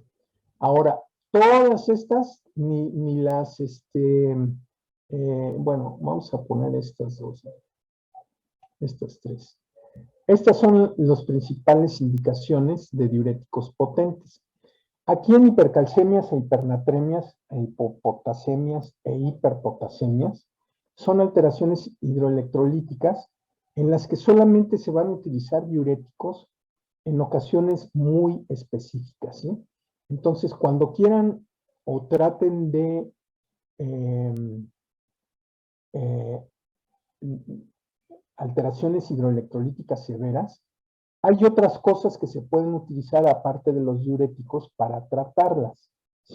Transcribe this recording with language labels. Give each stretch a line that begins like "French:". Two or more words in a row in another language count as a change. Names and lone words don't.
Spanish: Ahora, todas estas, ni las, bueno, vamos a poner estas dos, estas tres. Estas son las principales indicaciones de diuréticos potentes. Aquí en hipercalcemias e hipernatremias, e hipopotasemias e hiperpotasemias, son alteraciones hidroelectrolíticas en las que solamente se van a utilizar diuréticos en ocasiones muy específicas, ¿sí? Entonces, cuando quieran o traten de eh, alteraciones hidroelectrolíticas severas, hay otras cosas que se pueden utilizar aparte de los diuréticos para tratarlas, ¿sí?